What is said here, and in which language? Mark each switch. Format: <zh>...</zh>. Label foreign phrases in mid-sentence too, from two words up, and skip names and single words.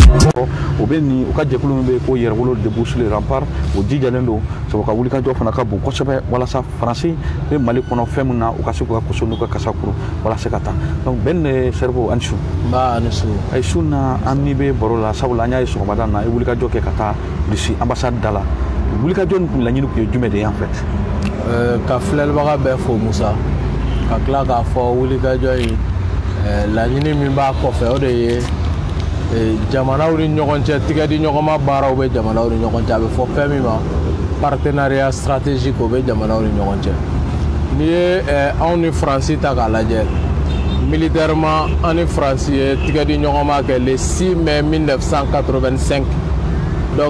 <bm>o bɛ nin u ka jɛkulu min bɛ ko yɛrɛwolo</bm> <fr>débouche les remparts</fr> <bm>o jijalen don sabu ka wulikajɔ fana ka bon kosɛbɛ walasa faransi bɛ mali kɔnɔ fɛn min na u ka se k'u ka koso n'u ka kasa kuru walasa ka taa donc bɛn Serbo ani su ay su na an ni bɛ baro la sabula an y'a ye sɔgɔmada na i wulikajɔ kɛ ka taa Russie ambassade da la wulikajɔ nin kun laɲini kun ye jumɛn de ye</bm> <fr>en fait</fr> <bm>ka filɛlibaga bɛɛ fo Musa ka tila k'a fɔ wulikajɔ in laɲini min b'a kɔfɛ o de ye jamanaw ni ɲɔgɔn cɛ tigɛ di ɲɔgɔnma baaraw bɛ jamanaw ni ɲɔgɔn cɛ a bɛ fɔ fɛn min ma</bm> <fr>partenariat stratégique</fr> <bm>o bɛ jamanaw ni ɲɔgɔn cɛ n'i ye anw ni Faransi ta k'a lajɛ militairement an ni Faransi ye tigɛ di ɲɔgɔnma kɛ</bm> <fr>le 6 mai 1985</fr> <bm>donc</bm>